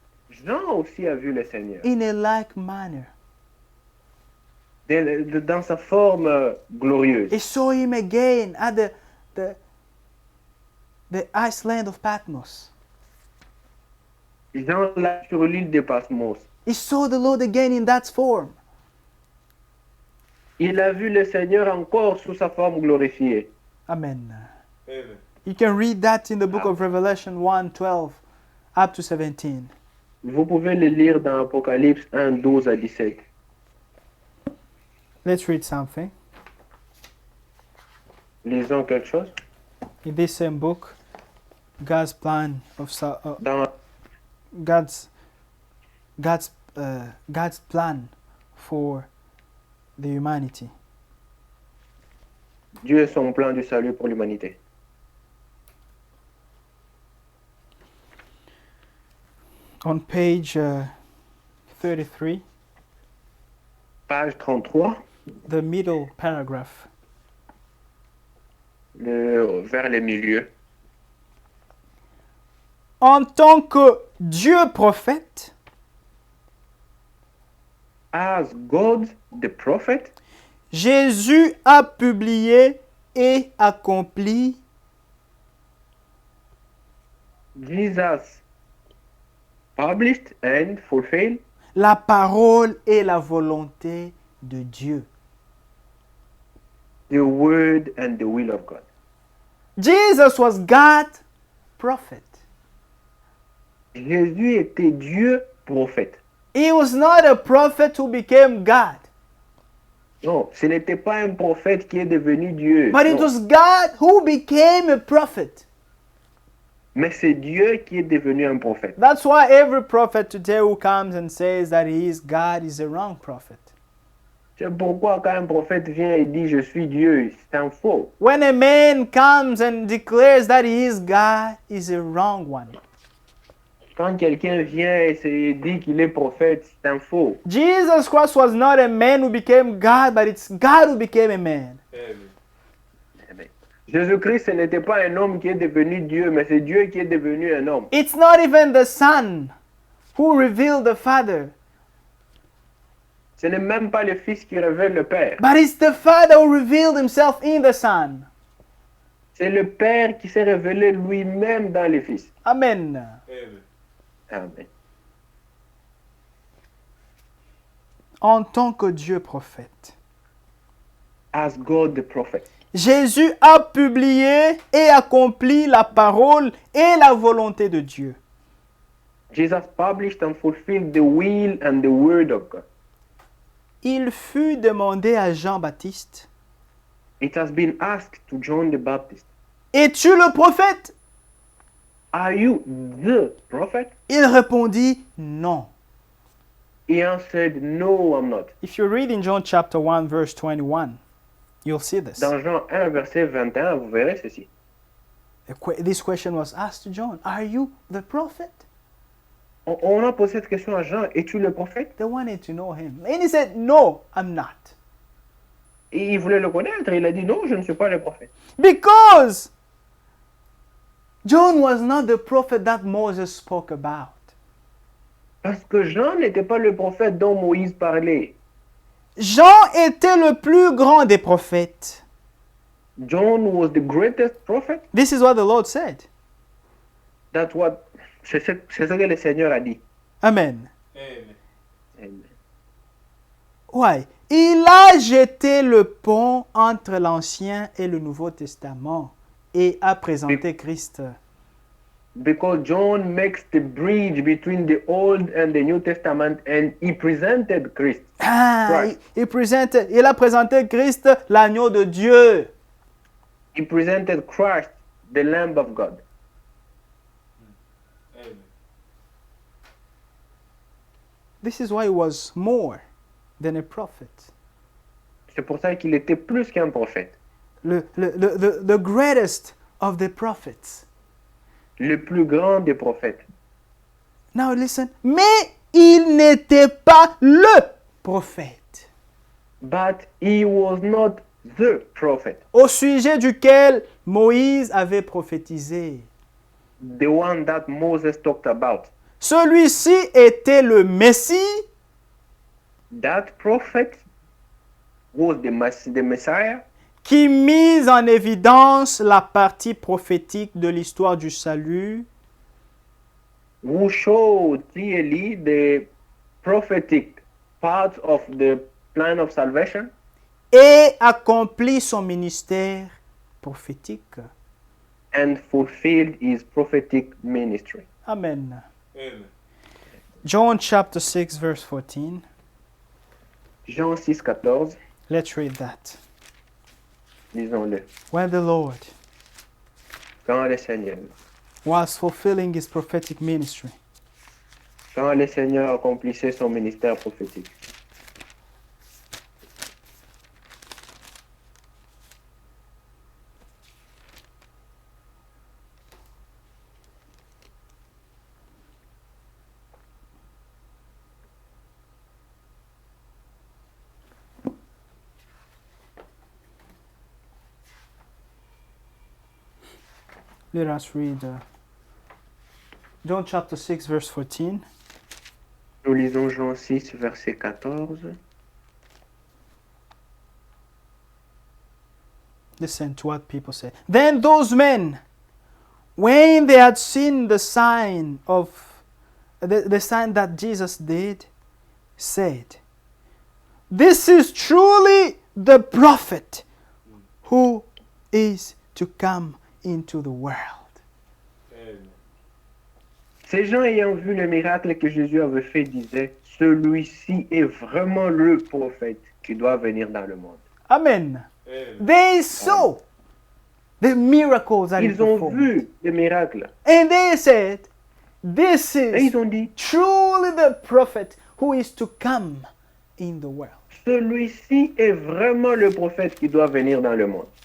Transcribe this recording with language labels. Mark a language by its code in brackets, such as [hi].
[fr] Jean aussi a vu le Seigneur [en] in a like manner. [fr] dans sa forme glorieuse. [en] He saw him again at the island of Patmos. [fr] Jean là sur l'île de Patmos. [en] He saw the Lord again in that form. [fr] Il a vu le Seigneur encore sous sa forme glorifiée. Amen. Amen. [en] You can read that in the book of Revelation 1:12 up to 17. [fr] Vous pouvez le lire dans Apocalypse 1, 12 à 17. [en] Let's read something. [fr] Lisons quelque chose. [en] In this same book, God's plan of [fr] Dans [en] God's plan for the humanity. [fr] Dieu et son plan du salut pour l'humanité. [en] On page 33, [fr] Page 33, [en] the middle paragraph. [fr] vers le milieu. En tant que Dieu prophète, [en] As God, the prophet, [fr] Jésus a publié et accompli [en] Jesus published and fulfilled [fr] la parole et la volonté de Dieu. [en] The word and the will of God. Jesus was God's prophet. [fr] Jésus était Dieu prophète. [en] He was not a prophet who became God, [fr] Non, ce n'était pas un prophète qui est devenu Dieu. [en] but it [fr] Non. [en] was God who became a prophet. [fr] Mais c'est Dieu qui est devenu un prophète. [en] That's why every prophet today who comes and says that he is God is a wrong prophet. [fr] C'est pourquoi quand un prophète vient et dit je suis Dieu, c'est un faux. [en] When a man comes and declares that he is God, is a wrong one. [fr] Quand quelqu'un vient et se dit qu'il est prophète, c'est un faux. [en] Jesus Christ was not a man who became God, but it's God who became a man. Amen. [fr] Jésus-Christ, ce n'était pas un homme qui est devenu Dieu, mais c'est Dieu qui est devenu un homme. [en] It's not even the Son who revealed the Father, [fr] Ce n'est même pas le Fils qui révèle le Père. [en] but it's the Father who revealed himself in the Son. [fr] C'est le Père qui s'est révélé lui-même dans le Fils. Amen. Amen. Amen. En tant que Dieu prophète, [en] As God the prophet, [fr] Jésus a publié et accompli la parole et la volonté de Dieu. [en] Jesus published and fulfilled the will and the word of God. [fr] Il fut demandé à Jean-Baptiste, [en] It has been asked to John the Baptist, [fr] es-tu le prophète? [en] are you the prophet? [fr] Il répondit, non. [en] He answered, no, I'm not. If you read in John chapter 1 verse 21, you'll see this. [fr] Dans Jean 1, verset 21, vous verrez ceci. [en] This question was asked to John, are you the prophet? [fr] On a posé cette question à Jean, es-tu le prophète? [en] They wanted to know him. And he said, no, I'm not. [fr] Et il voulait le connaître, il a dit, non, je ne suis pas le prophète. [en] Because John was not the prophet that Moses spoke about. [fr] Parce que Jean n'était pas le prophète dont Moïse parlait. Jean était le plus grand des prophètes. [en] John was the greatest prophet. This is what the Lord said. That's what, [fr] c'est ce que le Seigneur a dit. Amen. Amen. Amen. Ouais. Il a jeté le pont entre l'Ancien et le Nouveau Testament et a présenté Christ. [en] Because John makes the bridge between the Old and the New Testament and he presented Christ. Right. [fr] Il a présenté Christ, l'agneau de Dieu. [en] He presented Christ, the Lamb of God. Amen. This is why he was more than a prophet. [fr] C'est pour ça qu'il était plus qu'un prophète. [en] The greatest of the prophets. [fr] Le plus grand des prophètes. [en] Now listen. [fr] Mais il n'était pas le prophète [en] But he was not the prophet. [fr] au sujet duquel Moïse avait prophétisé. [en] The one that Moses talked about. [fr] Celui-ci était le Messie [en] That prophet was the Messiah [fr] qui mise en évidence la partie prophétique de l'histoire du salut [en] who showed clearly the prophetic part of the plan of salvation [fr] et accomplit son ministère prophétique. [en] and fulfilled his prophetic ministry. Amen. Amen. John chapter 6 verse 14. [fr] Jean 6,14, [en] Let's read that. [fr] lisons-le. [en] When the Lord [fr] Quand le Seigneur, [en] was fulfilling his prophetic ministry, [fr] quand le Seigneur accomplissait son ministère prophétique. [en] let us read John chapter 6 verse 14. [fr] Nous lisons Jean 6, verset 14. [en] Listen to what people say. Then those men, when they had seen the sign of the sign that Jesus did, said, "This is truly the prophet who is to come into the world." [fr] Ces gens ayant vu le miracle que Jésus avait fait disaient, celui-ci est vraiment le prophète qui doit venir dans le monde. Amen. [en] They saw the miracles that he [fr] Ils ont [en] performed. [fr] vu le miracle [en] And they said, "This [fr] et [en] is [fr] ils ont dit, [en] truly the prophet who is to come in the world." [fr] celui-ci est vraiment le prophète qui doit venir dans le monde.